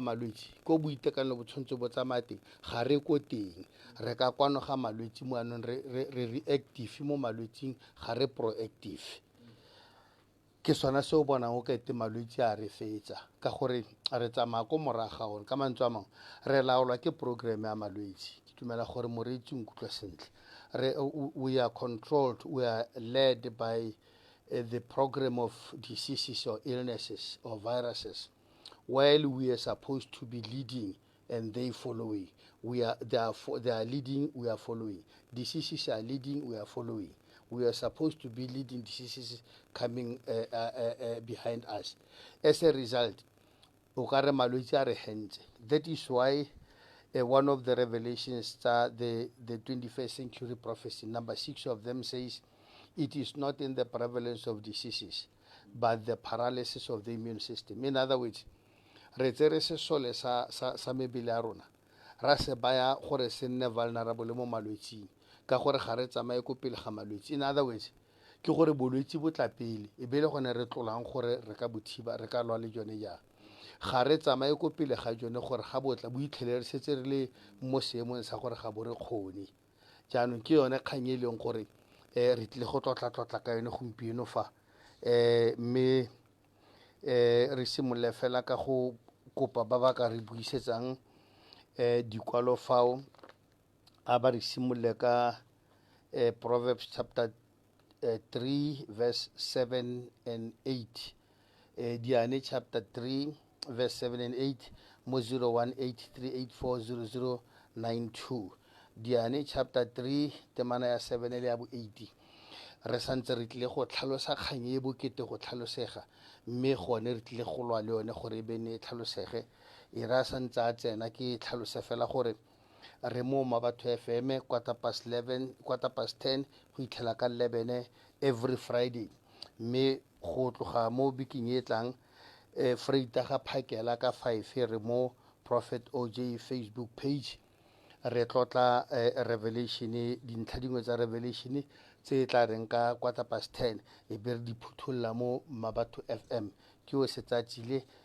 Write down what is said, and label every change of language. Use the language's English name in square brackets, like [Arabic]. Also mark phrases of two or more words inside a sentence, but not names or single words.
[Tswana] malwetse ko boitekanelo bo tshwanetse bo tsamaya teng ga re ko teng re ka kwano ga malwetse mo anong re reactive mo malwetseng ga re proactive ke sona se o bonang o ka ete malwetse a re fetsa ka gore re tsamaya ko morago ga one ka mantswe a mangwe re laolwa ke program ya malwetse ke dumela gore moreetsi o nkutlwa sentle [English] we are controlled, we are led by the program of diseases or illnesses or viruses while we are supposed to be leading and they following. They are leading, we are following. Diseases are leading, we are following. We are supposed to be leading, diseases coming behind us. As a result, that is why one of the revelations, the 21st century prophecy, number 6 of them says, it is not in the prevalence of diseases, but the paralysis of the immune system. In other words, [Tswana] re tsere se sole sa mebele ya rona ra se baya gore se nne vulnerable mo malwetseng ka gore ga re tsamaye ko pele ga malwetse. [English] In other words, [Tswana] ke gore bolwetse bo tla pele e be le gone re tlolang gore re ka bothiba re ka lwa le jone jang ga re tsamaye ko pele ga jone gore ga botla bo itlhele re setse re le mo seemong sa gore ga bo re kgone. Jaanong ke yone kgang e leng gore re tlile go tlotla ka yone gompieno fa mme re simolole fela ka go kopa ba ba ka re buisetsang dikwalo fao a ba re simolole ka Proverbs [English] chapter 3 verse 7 and 8 [Tswana] Diane [English] chapter 3 verse 7 and 8 [Tswana] mo 0183840092 Diane chapter 3 temana ya 7 le ya bo 8 re santse re tlile go tlhalosa kgang e bokete go tlhalosega mme gone re tlile go lwa le yone gore e bene e tlhalosege e ra santse a tsena ke tlhalose fela gore re mo Mabatho FM quarter past 10 go itlhela ka 11 [English] every Friday [Tswana] mme go tloga mo biking e tlang Freita ga phakela ka 5 re mo Prophet OJ Facebook page re tlotla revelation dintlha dingwe tsa revelation tse tla reng ka [English] quarter past 10 [Tswana] e be re di phuthulla mo Mabatho FM ke o se tsatsile